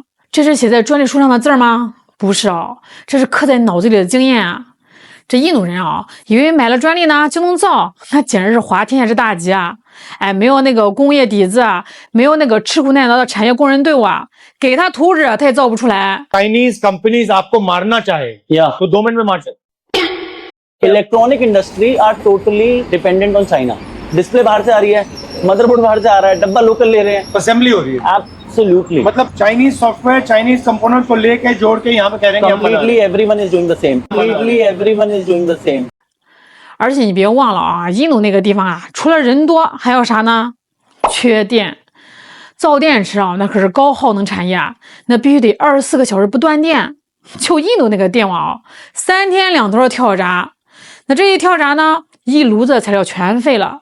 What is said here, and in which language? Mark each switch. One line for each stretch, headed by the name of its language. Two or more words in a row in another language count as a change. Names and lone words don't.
Chinese: 这是写在专利书上的字吗？不是哦，这是刻在脑子里的经验啊。这印度人啊，以为买了专利呢就能造，那简直是滑天下之大稽啊！哎，没有那个工业底子啊，没有那个吃苦耐劳的产业工人队伍啊，给他图纸他也造不出来。
English: Chinese companies
Hindi: आपको मारना चाहे,
English: Yeah.
Hindi: तो 2 मिनट में मार सकते।
English: Electronic industry are totally dependent on China.
Hindi: डिस्प्ले बाहर से आ रही है, मदरबोर्ड बाहर से आ रहा है, डब्बा लोकल ले रहे हैं। असेंबली हो रही है,
English: एब्सोल्युटली।
Hindi: मतलब
English: Chinese software Chinese component
Hindi: को लेके जोड़ के यहाँ पे कह रहे हैं कि हम बना रहे हैं।
English: Completely everyone is doing the same. Completely everyone is doing the same.
Chinese: 而且你别忘了啊，印度那个地方啊，除了人多，还有啥呢？缺电。造电池啊，那可是高耗能产业啊，那必须得24个小时不断电。就印度那个电网啊，3天2头跳闸。那这一跳闸呢，一炉子材料全废了。